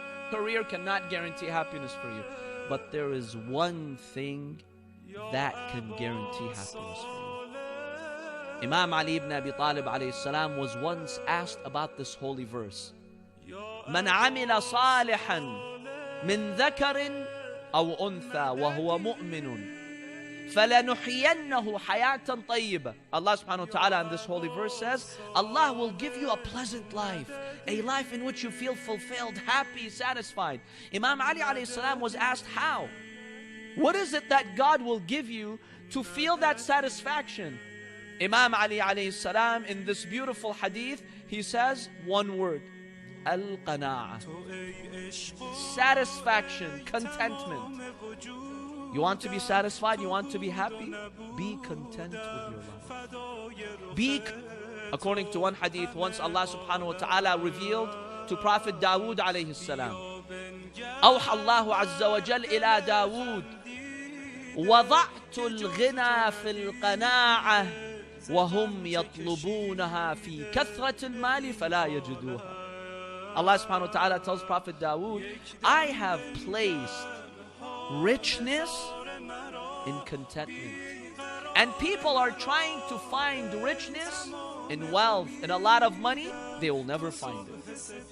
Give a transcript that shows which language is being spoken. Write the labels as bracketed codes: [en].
[en] Career cannot guarantee happiness for you, but there is one thing that can guarantee happiness for you. Imam Ali ibn Abi Talib alayhi salam was once asked about this holy verse. [ar] من عمل صالحا من ذكر أو أنثى وهو مؤمن فَلَنُحْيَنَّهُ حَيَاةً طَيِّبَةً. [en] Allah subhanahu wa ta'ala in this holy verse says, Allah will give you a pleasant life, a life in which you feel fulfilled, happy, satisfied. Imam Ali alayhi salam was asked how? What is it that God will give you to feel that satisfaction? Imam Ali alayhi salam in this beautiful hadith, he says one word, al-qana'ah. Satisfaction, contentment. You want to be satisfied? You want to be happy? Be content with your life. According to one hadith, once Allah subhanahu wa ta'ala revealed to Prophet Dawood alayhi salam, [ar] أوحى الله عز وجل إلى داود وضعت الغنى في القناعة وهم يطلبونها في كثرة المال فلا يجدوها. [en] Allah subhanahu wa ta'ala tells Prophet Dawood, I have placed richness in contentment. And people are trying to find richness in wealth, in a lot of money, they will never find it.